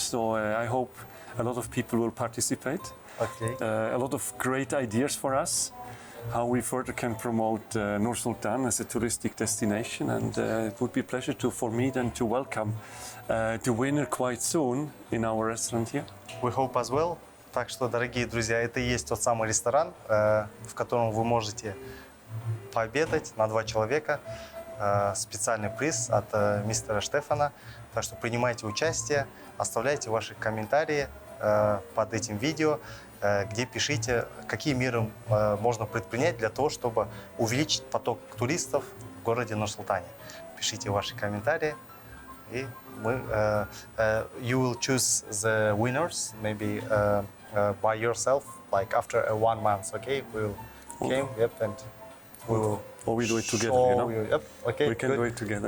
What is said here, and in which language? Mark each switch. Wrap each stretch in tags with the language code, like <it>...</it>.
<en>So I hope a lot of people will participate. Okay. A lot of great ideas for us. how we further can promote Nur-Sultan as a touristic destination, and it would be a pleasure for me then to welcome the winner quite soon in our restaurant here. We hope as well.</en> <ru>Так что, дорогие друзья, это и есть тот самый ресторан, в котором вы можете пообедать на 2 человека. Специальный приз от мистера Штефана. Так что принимайте участие, оставляйте ваши комментарии под этим видео, где пишите, какие меры можно предпринять для того, чтобы увеличить поток туристов в городе Нур-Султане. Пишите ваши комментарии, и мы,</ru> <en>you will choose the winners, maybe by yourself, like after 1 month, okay? We will came, yep, and we will. Or we do it together, you know? Yep, okay. We can do it together.</en>